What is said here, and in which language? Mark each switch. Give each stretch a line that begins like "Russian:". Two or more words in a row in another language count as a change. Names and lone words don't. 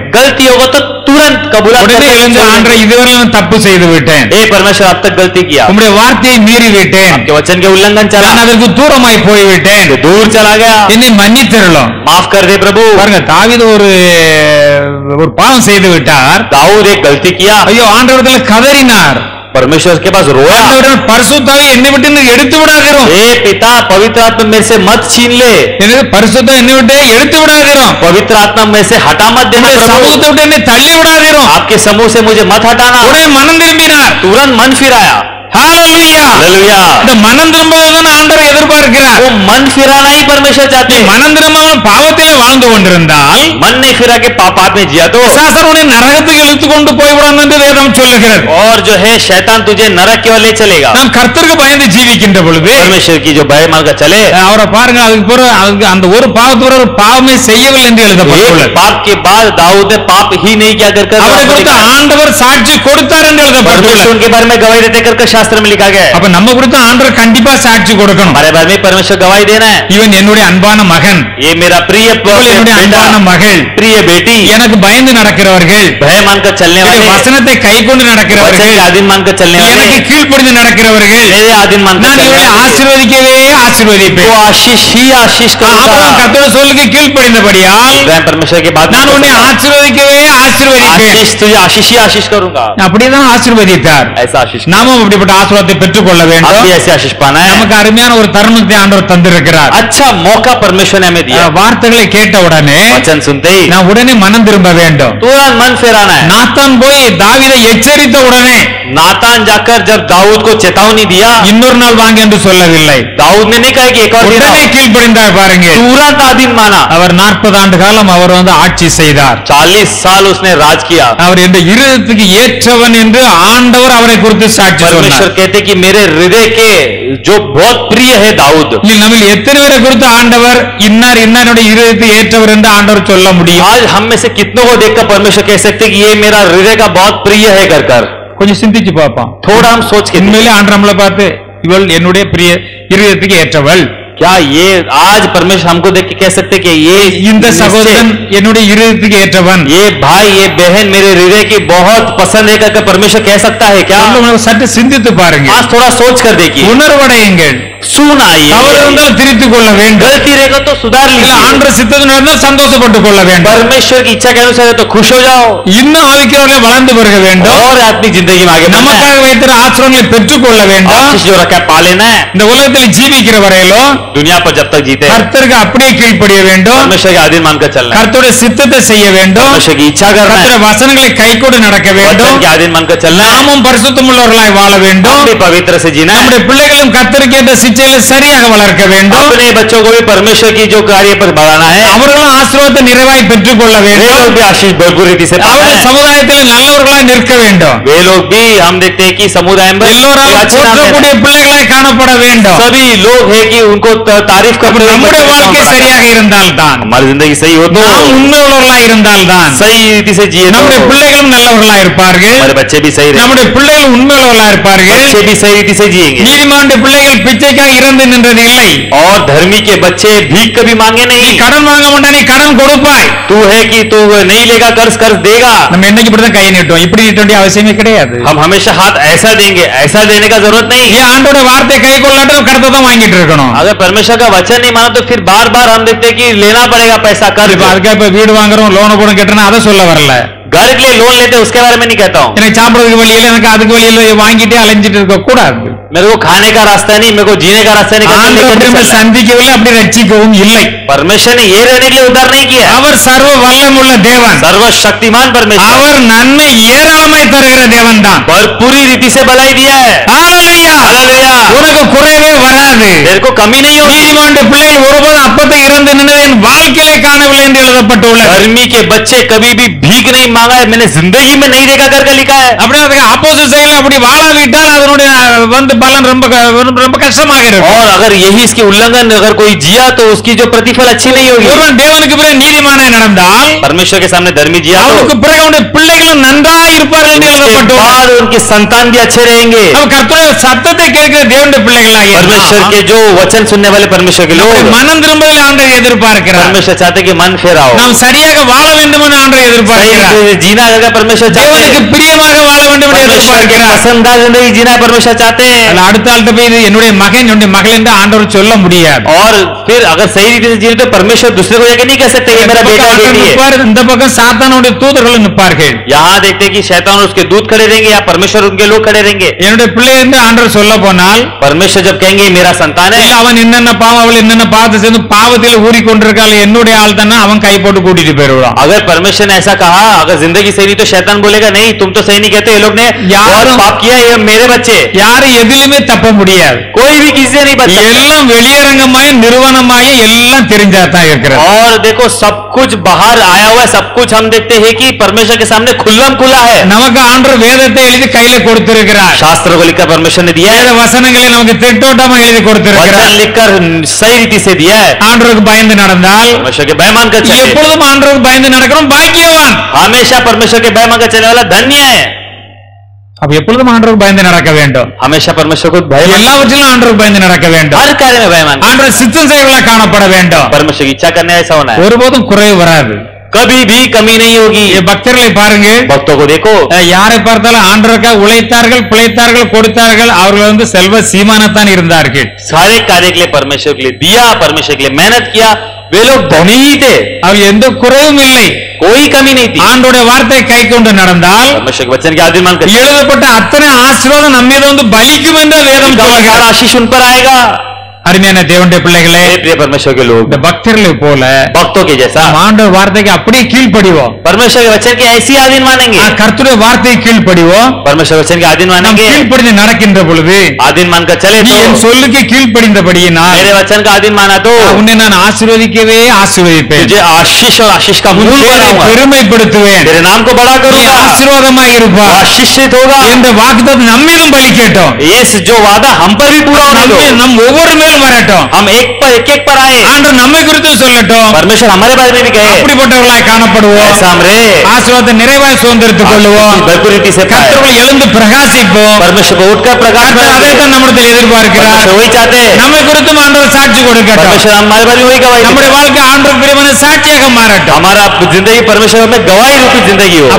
Hindi: गलती होगा तो तुरंत कबूला
Tamil: உடனே எழுந்து ஆண்டவரே இதுவரை நான் தப்பு செய்து விட்டேன்,
Hindi: हे परमेश्वर अब तक गलती किया,
Tamil: உம்முடைய வார்த்தையை மீறி விட்டேன்,
Hindi: आपके वचन के उल्लंघन चला,
Tamil: நான் அதற்கு தூரமாய் போய்விட்டேன்,
Hindi: दूर चला गया,
Tamil: என்னை மன்னித்தருளும்.
Hindi: माफ कर दे प्रभु.
Tamil: பாருங்க, தாவீது ஒரு பாவம் செய்து விட்டார்.
Hindi: दाऊद एक गलती किया,
Tamil: ஐயோ ஆண்டவரிடத்தில் கதறினார்.
Hindi: परमेश्वर के पास रोया,
Tamil: ஆண்டவரே பரிசுத்தாவை என்னை விட்டு நீர் எடுத்து விடாதிரும்.
Hindi: हे पिता पवित्र आत्मा मेरे से मत छीन ले,
Tamil: எனக்கு பரிசுத்தம் என்னை விட்டு எடுத்து விடாதிரும்.
Hindi: पवित्र आत्मा मेरे से हटा मत देना
Tamil: உம்முடைய
Hindi: प्रभु,
Tamil: சமூகத்தை விட்டு என்னை தள்ளி விடாதிரும்.
Hindi: आपके समूह से मुझे मत हटाना.
Tamil: உடனே மனம் திரும்பினார்.
Hindi: तुरंत मन फिराया.
Tamil: ஹalleluya.
Hindi: हालेलुया.
Tamil: இந்த மனம் திரும்புவதுதான் ஆண்டவர் எதிர்பார்க்கிறார்.
Hindi: वो मन फिराना ही परमेश्वर चाहते हैं.
Tamil: மனம் திரும்பாமல் பாவத்திலே வாழ்ந்து கொண்டிருந்தால்
Hindi: मन नहीं फिरा के पाप में जिया तो
Tamil: பிசாசர் உன்னை நரகத்துக்கு இழுத்து கொண்டு போய்விடும் என்று வேதம் சொல்லுகிறது.
Hindi: और जो है शैतान तुझे नरक की ओर ले चलेगा.
Tamil: நாம் கர்த்தருக்கு பயந்து ஜீவிக்கின்ற பொழுது
Hindi: परमेश्वर की जो भय मान कर चले,
Tamil: அவரை பாருங்க, அதுக்கு பிறகு அந்த ஒரு பாவத்தோட ஒரு பாவமே செய்யவில்லை என்று எழுதப்பட்டுள்ளது.
Hindi: पाप के बाद दाऊद ने पाप ही नहीं किया कर
Tamil: அவரை குறித்து ஆண்டவர் சாட்சி கொடுத்தார் என்று எழுதப்பட்டுள்ளது.
Hindi: परमेश्वर उनके बारे में गवाही देते कर शास्त्र में लिखा गया है.
Tamil: அப்ப நம்ம குறித்து ஆண்டவர் கண்டிப்பா சாட்சி கொடுக்கணும்.
Hindi: हमारे बारे में परमेश्वर गवाही देना है.
Tamil: இவன் என்னுடைய அன்பான மகன்,
Hindi: ये मेरा प्रिय
Tamil: இவள் என்னுடைய அன்பான மகள்,
Hindi: प्रिय बेटी,
Tamil: எனக்கு பயந்து நடக்கிறவர்கள்,
Hindi: भय मानकर चलने वाले,
Tamil: வசனத்தை கைக்கொண்டு
Hindi: वचन
Tamil: நடக்கிறவர்கள்,
Hindi: के अधीन मानकर चलने वाले,
Tamil: எனக்கு கீழ்ப்படிந்து நடக்கிறவர்கள்,
Hindi: मेरे अधीन मानकर
Tamil: நான்
Hindi: चलने
Tamil: இவரை
Hindi: वाले,
Tamil: ஆசீர்வதிக்கவே ஆசீர்வதிப்பேன்.
Hindi: वो आशीष ही आशीष करूंगा.
Tamil: ஆபிரகாம் கர்த்தருடைய சொல்லுக்கு கீழ்ப்படிந்தபடியால்
Hindi: इब्राहिम परमेश्वर की बात
Tamil: நான் உன்னை ஆசீர்வதிக்கவே ஆசீர்வதிப்பேன்.
Hindi: आशीष तुझे आशीष ही आशीष करूंगा.
Tamil: அப்படிதான் ஆசீர்வதித்தார்.
Hindi: ऐसा आशीष
Tamil: நாமும் அப்படிப்பட்ட ஆசீர்வாதத்தை பெற்றுக்கொள்ள
Hindi: आप
Tamil: வேண்டும்.
Hindi: भी ऐसे आशीष पाना है.
Tamil: நமக்கு அருமையான ஒரு தருணத்தை ஆண்டவர் தந்திருக்கிறார்.
Hindi: अच्छा मौका परमेश्वर ने हमें दिया.
Tamil: வார்த்தைகளை கேட்ட உடனே
Hindi: वचन सुनते ही
Tamil: நான் உடனே மனம் திரும்ப வேண்டும்.
Hindi: तुरंत मन फेराना है.
Tamil: நாத்தான் போய் தாவீதை எச்சரித்த உடனே
Hindi: नातान जाकर जब दाऊद को चेतावनी दिया,
Tamil: இன்னொரு நாள் வாங்க என்று சொல்லவில்லை.
Hindi: दाऊद ने नहीं कहा कि एक और दिन
Tamil: உடனே
Hindi: आओ.
Tamil: கீழ்ப்படிந்தார் பாருங்க.
Hindi: तुरंत आधीन माना.
Tamil: அவர் 40 ஆண்டு காலம் அவர் ஆட்சி செய்தார்.
Hindi: 40 साल उसने राज किया.
Tamil: அவர் என்ற இருதயத்துக்கு ஏற்றவன் என்று ஆண்டவர் அவரை குறித்து சாட்சி
Hindi: परमेश्वर
Tamil: சொன்னார்.
Hindi: कहते कि मेरे हृदय के जो बहुत प्रिय है दाऊद.
Tamil: நம்ம எத்தனை பேரை குறித்து ஆண்டவர் இன்னார் இன்னாருடைய இருதயத்துக்கு ஏற்றவர் என்று ஆண்டவர் சொல்ல முடியும்?
Hindi: आज हम में से कितनों को देखकर परमेश्वर कह सकते कि ये मेरा हृदय का बहुत प्रिय है कर
Tamil: கொஞ்சம் சிந்திச்சு பார்ப்போம்.
Hindi: थोड़ा हम सोच के
Tamil: உண்மையிலே ஆண்டவர் நம்மளை பார்த்து இவள் என்னுடைய பிரிய இருதயத்துக்கு ஏற்றவள்,
Hindi: क्या ये आज परमेश्वर हमको देख के कह सकते कि ये
Tamil: இந்த சகோதரன் என்னுடைய இருதயத்துக்கு ஏற்றவன்,
Hindi: ये भाई ये बहन मेरे हृदय की बहुत पसंद है करके परमेश्वर कह सकता है क्या?
Tamil: சற்று சிந்தித்து பாருங்க.
Hindi: आज थोड़ा सोच कर देखिए.
Tamil: உணர்வடையுங்கள்.
Hindi: सुन आइए.
Tamil: தவறு இருந்தால் திருத்திக் கொள்ள வேண்டும்.
Hindi: गलती रहेगा तो सुधार
Tamil: இல்ல
Hindi: लीजिए.
Tamil: ஆண்டவர் சித்தத்தின் நடந்தால் சந்தோஷப்பட்டுக் கொள்ள வேண்டும்.
Hindi: परमेश्वर की इच्छा के अनुसार है तो खुश हो जाओ.
Tamil: இன்னும் ஆவிக்கிறவர்களை வளர்ந்து பெருக வேண்டும்.
Hindi: और अपनी जिंदगी में आगे बढ़ना है.
Tamil: நமக்காக வைத்திருக்கிற ஆசிரமங்களை பெற்றுக் கொள்ள வேண்டும்.
Hindi: आशीष जो रखा है पा लेना है.
Tamil: இந்த உலகத்தில் ஜீவிக்கிற வரையிலும்
Hindi: दुनिया पर जब तक जीते हैं,
Tamil: கர்த்தருக்கு அப்படியே கீழ்ப்படிய வேண்டும்.
Hindi: परमेश्वर के अधीन मानकर चलना है.
Tamil: கர்த்தருடைய சித்தத்தை செய்ய வேண்டும்.
Hindi: परमेश्वर की इच्छा करना है.
Tamil: கர்த்தருடைய வசனங்களை கைக்கொண்டு நடக்க வேண்டும்.
Hindi: वचन के अधीन मानकर चलना है.
Tamil: நாமும் பரிசுத்தமுள்ளவர்களாய் வாழ வேண்டும்.
Hindi: हम भी पवित्र से जीना है.
Tamil: நம்முடைய பிள்ளைகளும் கர்த்தருக்கு ஏற்ற சிச்சையில சரியாக வளர்க்க வேண்டும்.
Hindi: अपने बच्चों को भी परमेश्वर की जो कार्य पर बढ़ाना है.
Tamil: அவர்களும் ஆசீர்வாதத்தை நிறைவாய் பெற்றுக் கொள்ள
Hindi: वे
Tamil: வேண்டும்.
Hindi: लोग भी आशीष भरपूर रीति से पाना
Tamil: அவர்கள்
Hindi: है.
Tamil: சமுதாயத்தில் நல்லவர்களாய் நிற்க வேண்டும்.
Hindi: वे लोग भी हम देखते हैं कि समुदाय में
Tamil: எல்லோராலும்
Hindi: अच्छे नाम
Tamil: போற்றக்கூடிய
Hindi: देना है.
Tamil: பிள்ளைகளாய் காணப்பட வேண்டும்.
Hindi: सभी लोग है कि उनको तारीफ करते हुए
Tamil: நம்முடைய
Hindi: बच्चे
Tamil: வாழ்க்கை
Hindi: को
Tamil: சரியாக இருந்தால்தான்,
Hindi: हमारी जिंदगी सही हो तो
Tamil: நாம் உண்மையுள்ளவர்களாய் இருந்தால்தான்
Hindi: सही रीति से जिए तो
Tamil: நம்முடைய பிள்ளைகளும் நல்லவர்களாய் இருப்பார்கள்.
Hindi: हमारे बच्चे भी सही रहे.
Tamil: நம்முடைய பிள்ளைகள் உண்மையுள்ளவர்களாய் இருப்பார்கள்.
Hindi: बच्चे भी सही रीति से जिएंगे.
Tamil: நீதிமானுடைய பிள்ளைகள் பிச்சைக்காக இறந்து நின்றது இல்லை.
Hindi: और धर्मी के बच्चे भीख कभी मांगे
Tamil: நீ
Hindi: नहीं.
Tamil: கடன் வாங்க மாட்டா, நீ கடன் கொடுப்பாய்.
Hindi: तू है कि तू नहीं लेगा कर्ज कर्ज देगा.
Tamil: நம்ம என்னைக்கு இப்படிதான் கை நீட்டோம், இப்படி நீட்ட வேண்டிய அவசியமே கிடையாது.
Hindi: हम हमेशा हाथ ऐसा देंगे, ऐसा देने का जरूरत नहीं.
Tamil: ஏன் ஆண்டோட வார்த்தை கை கொள்ளாட்டும் கடத்தை தான் வாங்கிட்டு இருக்கணும்.
Hindi: अगर परमेश्वर का वचन नहीं माना तो फिर बार बार हम देखते हैं कि लेना पड़ेगा पैसा कर्ज.
Tamil: இப்ப அதுக்காக இப்ப வீடு வாங்குறோம், லோன் போடும் கட்டுறோம், அதை சொல்ல வரல.
Hindi: घर के लिए लोन लेते हैं उसके बारे में नहीं कहता हूँ.
Tamil: எனக்கு சாப்பிடறதுக்கு வழியில எனக்கு அதுக்கு வழியில வாங்கிட்டே அலைஞ்சிட்டு இருக்க கூடாது.
Hindi: मेरे को खाने का रास्ता नहीं, मेरे को जीने का रास्ता नहीं.
Tamil: ஆண்டவர் அப்படி நம்ம சந்திக்கவில்லை, அப்படி ரட்சிக்கவும் இல்லை.
Hindi: परमेश्वर ने ये रहने के लिए उद्धार नहीं किया.
Tamil: அவர் சர்வ வல்லமுள்ள தேவன்.
Hindi: सर्वशक्तिमान परमेश्वर
Tamil: அவர் நன்மை ஏராளமாய் தருகிற தேவன் தான்.
Hindi: भरपूरी रीति से भलाई दिया है.
Tamil: ஹalleluya.
Hindi: हालेलुया.
Tamil: உனக்கு குறைவே வராது.
Hindi: तेरे को कमी नहीं होगी.
Tamil: நீதிமானுடைய பிள்ளைகள் ஒருபோதும் அப்பத்தை இறந்து நின்றதை என் வாழ்க்கையிலே காணவில்லை என்று எழுதப்பட்டுள்ளது.
Hindi: धर्मी के बच्चे कभी भी भीख नहीं मांगा है, मैंने जिंदगी में नहीं देखा करके लिखा है.
Tamil: அப்படியே அதுக்கு
English: opposite side
Tamil: அப்படி வாழாவிட்டால் அதனுடைய பலன் ரொம்ப ரொம்ப கஷ்டமாக இருக்கும்.
Hindi: और अगर यही इसकी उल्लंघन अगर कोई जिया तो उसकी जो प्रतिफल अच्छी नहीं होगी.
Tamil: ஒருவன் தேவனுக்கு பிறகு நீதிமானாய் நடந்தால்
Hindi: परमेश्वर के सामने धर्मी जिया
Tamil: அவனுக்கு
Hindi: तो
Tamil: பிறகு அவனுடைய பிள்ளைகளும் நன்றாய் இருப்பார்கள் என்று
Hindi: उसके
Tamil: எழுதப்பட்டுள்ளது.
Hindi: बाद उनके संतान भी अच्छे रहेंगे.
Tamil: அவன் கர்த்தருடைய சத்தத்தை கேட்கிற தேவனுடைய பிள்ளைகளாகிய
Hindi: परमेश्वर के जो वचन सुनने वाले परमेश्वर के लोग,
Tamil: மனம் திரும்புதலை ஆண்டவர் எதிர்பார்க்கிறார்.
Hindi: परमेश्वर चाहते कि मन फेराओ,
Tamil: நாம் சரியாக வாழ வேண்டும் என்று ஆண்டவர்
Hindi: सही
Tamil: எதிர்பார்க்கிறார்.
Hindi: रीति से जीना अगर परमेश्वर चाहते
Tamil: தேவனுக்கு
Hindi: हैं,
Tamil: பிரியமாக வாழ வேண்டும் என்று
Hindi: परमेश्वर के
Tamil: எதிர்பார்க்கிறார்.
Hindi: पसंदीदा जिंदगी जीना परमेश्वर चाहते हैं.
Tamil: அதுல அடுத்த ஆள்கிட்ட போய் இது என்னுடைய மகன் என்னுடைய மகள் என்று ஆண்டவர் சொல்ல முடியாது.
Hindi: और फिर अगर सही रीति से जीने तो परमेश्वर दूसरे को जाके नहीं कह सकते ये मेरा बेटा बेटी है.
Tamil: நிற்பார், இந்த பக்கம் சாத்தானுடைய தூதர்கள் நிற்பார்கள்.
Hindi: यहाँ देखते हैं कि शैतान और उसके दूत खड़े रहेंगे या परमेश्वर उनके लोग खड़े रहेंगे.
Tamil: என்னுடைய பிள்ளை என்று ஆண்டவர் சொல்ல போனால்
Hindi: परमेश्वर जब कहेंगे ये मेरा संतान है,
Tamil: இல்ல அவன் என்னென்ன பாவம் அவள் என்னென்ன பாவத்தை சேர்ந்து பாவத்தில் ஊறிக்கொண்டிருக்காள் என்னுடைய ஆள் தானே அவன் கை போட்டு கூட்டிட்டு போயிடுவான்.
Hindi: अगर परमेश्वर ने ऐसा कहा कहा अगर जिंदगी सही नहीं तो शैतान बोलेगा नहीं तुम तो सही नहीं कहते, ये लोग ने यार- बहुत पाप किया, ये मेरे बच्चे।
Tamil: யாரும் எதிலுமே தப்ப முடியாது.
Hindi: कोई भी किसी से नहीं बच सकता।
Tamil: எல்லாம் வெளியரங்கமாய் நிறுவனமாய் எல்லாம் தெரிஞ்சாதான் இருக்கிறது.
Hindi: और देखो सब कुछ बाहर आया हुआ है, सब कुछ हम देखते हैं कि परमेश्वर के सामने खुल्लम खुला है।
Tamil: நமக்கு ஆண்டவர் வேதத்தை எழுதி கையில கொடுத்திருக்கிறார்.
Hindi: शास्त्र को लिखकर परमेश्वर ने दिया है,
Tamil: வேத வசனங்களை நமக்கு திட்டோட்டமா எழுதி கொடுத்திருக்கிறார்.
Hindi: वचन लिखकर सही रीति से दिया है।
Tamil: ஆண்டவருக்கு பயந்து நடந்தால்
Hindi: परमेश्वर के भय मानकर चले,
Tamil: எப்பொழுதும் ஆண்டவருக்கு பயந்து நடக்கிறோம் பாக்கியவான்.
Hindi: हमेशा परमेश्वर के भय मानकर चलने वाला धन्य है।
Tamil: அப்ப எப்பொழுதும் ஆண்டவருக்கு பயந்து நடக்க வேண்டும்.
Hindi: हमेशा परमेश्वर को भय मान,
Tamil: எல்லாவற்றிலும் ஆண்டவருக்கு பயந்து நடக்க வேண்டும்.
Hindi: हर कार्य में भय मान,
Tamil: ஆண்டவர் சித்தம் செய்வதாக காணப்பட வேண்டும்.
Hindi: परमेश्वर की इच्छा करने ऐसा होना है,
Tamil: ஒருபோதும் குறைவு வராது.
Hindi: कभी भी कमी नहीं होगी।
Tamil: பக்தர்களை பாருங்க,
Hindi: भक्तों को देखो,
Tamil: யாரை பார்த்தாலும் ஆண்டவருக்காக உழைத்தார்கள், பிழைத்தார்கள், கொடுத்தார்கள். அவர்கள் வந்து செல்வ சீமானத்தான் இருந்தார்கள்.
Hindi: सारे कार्य के लिए परमेश्वर के लिए दिया, परमेश्वर के लिए मेहनत किया, वे लोग धनी ही थे,
Tamil: அவர்கள் எந்த குறைவும் இல்லை.
Hindi: कोई कमी नहीं थी।
Tamil: ஆண்டவருடைய வார்த்தை கை கொண்டு நடந்தால்
Hindi: परमेश्वर के वचन के आधीन मानकर
Tamil: எழுதப்பட்ட அத்தனை ஆசீர்வாதம் நம்ம மீது வந்து பலிக்கும் என்ற வேதம் சொல்லுகிறது.
Hindi: आशीष उन पर आएगा।
Tamil: அருமையான தேவனுடைய பிள்ளைகளே,
Hindi: प्रिय परमेश्वर के लोग,
Tamil: இந்த பக்தர்களை போல
Hindi: भक्तों के जैसा
Tamil: நம்ம ஆண்டவர் வார்த்தைக்கு அப்படியே கீழ்ப்படிவோம்.
Hindi: परमेश्वर के वचन के ऐसी आधीन मानेंगे,
Tamil: கர்த்தருடைய வார்த்தையை கீழ்ப்படிவோம்.
Hindi: परमेश्वर वचन के आधीन
Tamil: நாம்
Hindi: मानेंगे,
Tamil: கீழ்ப்படிந்து நடக்கின்ற பொழுது
Hindi: आधीन मानकर चले
Tamil: நீ
Hindi: तो,
Tamil: என் சொல்லுக்கு கீழ்ப்படிந்தபடியினால்
Hindi: मेरे वचन का आधीन माना तो
Tamil: உன்னை நான் ஆசீர்வதிக்கவே ஆசீர்வதிப்பேன்.
Hindi: तुझे आशीष और आशीष का मूल
Tamil: உன் பேரை
Hindi: बनाऊंगा,
Tamil: பெருமைப்படுத்துவேன்.
Hindi: तेरे नाम को बड़ा
Tamil: நீ
Hindi: करूंगा,
Tamil: ஆசீர்வாதமாக இருப்பாய்
Hindi: आशीषित होगा।
Tamil: என்ற வாக்குத்தத்தம் நம்மிலும் பலிக்கட்டும்.
Hindi: ये जो वादा हम पर भी पूरा होने दो,
Tamil: நம் ஒவ்வொரு மேலும் வரட்டும்.
Hindi: हम एक पर आए,
Tamil: ஆண்டவர் நம்மை குறித்து சொல்லட்டும்.
Hindi: परमेश्वर हमारे बारे में भी कहे,
Tamil: அப்படிப்பட்டவர்களாய் காணப்படுவோம்.
Hindi: ऐसा हम रहे,
Tamil: ஆசீர்வாதத்தை நிறைவாய் சுதந்திரித்துக் கொள்வோம்.
Hindi: भरपूर रीति से पाए,
Tamil: கர்த்தருக்குள் எழுந்து பிரகாசிப்போம்.
Hindi: परमेश्वर को उठकर प्रकाश में
Tamil: கர்த்தர்
Hindi: रखे।
Tamil: அதைத்தான் நம்மிடத்தில் எதிர்பார்க்கிறார்.
Hindi: परमेश्वर वही चाहते हैं,
Tamil: நம்மை குறித்தும் ஆண்டவர் சாட்சி கொடுக்கட்டும்.
Hindi: परमेश्वर हमारे बारे में वही गवाही दे।
Tamil: நம்முடைய வாழ்க்கை ஆண்டவர் பிரியமான சாட்சியாக மாறட்டும்.
Hindi: हमारा जिंदगी परमेश्वर में गवाही रूपी जिंदगी हो,